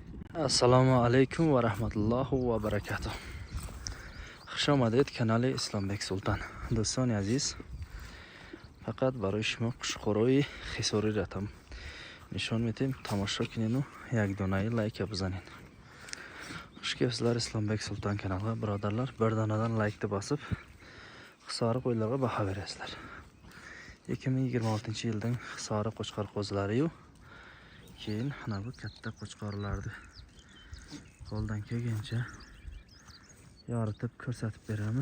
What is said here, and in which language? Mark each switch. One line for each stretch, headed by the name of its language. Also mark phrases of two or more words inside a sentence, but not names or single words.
Arabic: السلام عليكم ورحمة الله وبركاته.
Persian: خوش آمدید کانال Islombek Sultan. دوستان عزیز، فقط برای شما قشقروی خساری راتم نشون میدیم. تماشا کنین و یک دونه لایک بزنین.
Uzbek: Xush kelibsizlar Islombek Sultan kanaliga birodarlar. Bir donadan laykni bosib, hisori qo'ylarga baho berasizlar. 2026-yilning hisori qo'chqor qo'zlari-yu keyin mana bu katta qo'chqorlarni qo'ldan kelgancha yoritib ko'rsatib beramiz.